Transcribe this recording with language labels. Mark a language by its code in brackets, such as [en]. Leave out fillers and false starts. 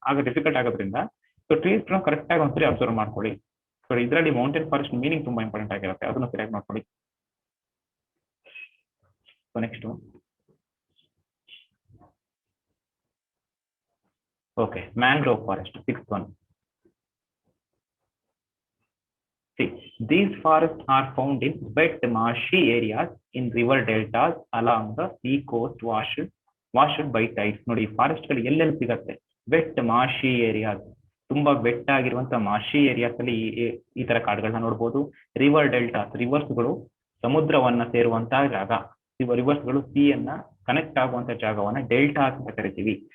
[kn] ಆಗ ಡಿಫಿಕಲ್ಟ್ ಆಗೋದ್ರಿಂದ so trees ಗಳನ್ನ ಕರೆಕ್ಟ್ ಆಗಿ ಒಂದ್ಸರಿ ಅಬ್ಸರ್ವ್ ಮಾಡ್ಕೊಳ್ಳಿ. ಸೊ ಇದರಲ್ಲಿ ಮೌಂಟೇನ್ ಫಾರೆಸ್ಟ್ ಮೀನಿಂಗ್ ತುಂಬಾ ಇಂಪಾರ್ಟೆಂಟ್ ಆಗಿರುತ್ತೆ, ಅದನ್ನ ಸರಿಯಾಗಿ ಮಾಡ್ಕೊಳ್ಳಿ. [en] So next okay, mangrove forest, 6th one. See, these forests are found in wet marshy areas in river deltas along the sea coast washed by tides. [kn] ನೋಡಿ, forest ಗಳು ಎಲ್ಲೆಲ್ಲಿ ಸಿಗತ್ತೆ, vet ಮಾರ್ಶಿ areas, ತುಂಬಾ ವೆಟ್ ಆಗಿರುವಂತ ಮಾರ್ಶಿ ಏರಿಯಾಸ್ ಅಲ್ಲಿ ಈ ತರ ಕಾಡುಗಳನ್ನ ನೋಡ್ಬೋದು. ರಿವರ್ ಡೆಲ್ಟಾಸ್, ರಿವರ್ಸ್ ಗಳು ಸಮುದ್ರವನ್ನ ಸೇರುವಂತಹ ಜಾಗ, ರಿವರ್ಸ್ ಗಳು ಸಿ ಅನ್ನ ಕನೆಕ್ಟ್ ಆಗುವಂತ ಜಾಗವನ್ನ ಡೆಲ್ಟಾಸ್ ಅಂತ ಕರಿತೀವಿ.